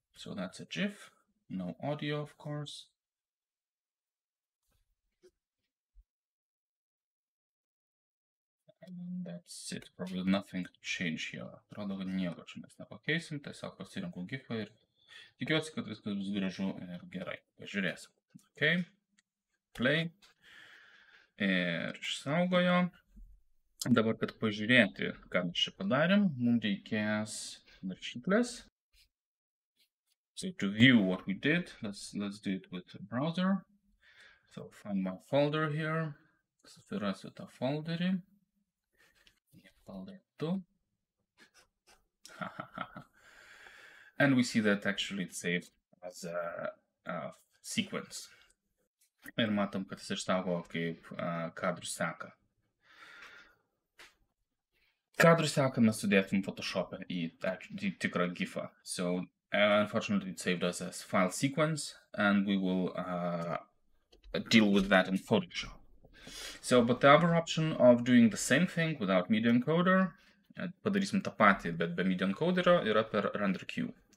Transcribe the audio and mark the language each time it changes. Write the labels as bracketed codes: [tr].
[en] So that's a gif, no audio, of course. And that's it, probably nothing to change here. [lt] Atrodo, kad nieko čia mes nepakeisim, tiesiog pasirinkau gifą ir tikiuosi, kad viskas bus gražu ir gerai. Pažiūrėsim. Okay. Play. Ir išsaugojo. Dabar, kad pažiūrėti, ką mes čia padarėm, mums reikės naršyklės. [en] So to view what we did, let's do it with the browser. So find my folder here. [lt] Susirasiu tą folderį. [en] Folder 2. And we see that actually it's saved as a sequence. [lt] Ir matom, kad jis išsaugo kaip kadrų seką. Kadrų seką mes sudėtum Photoshop'e į tikrą gifą. [en] So unfortunately it saved us as file sequence, and we will deal with that in Photoshop. So, but the other option of doing the same thing without media encoder, [lt] padarysim tą patį, bet be media encoderio, yra per [en] render queue.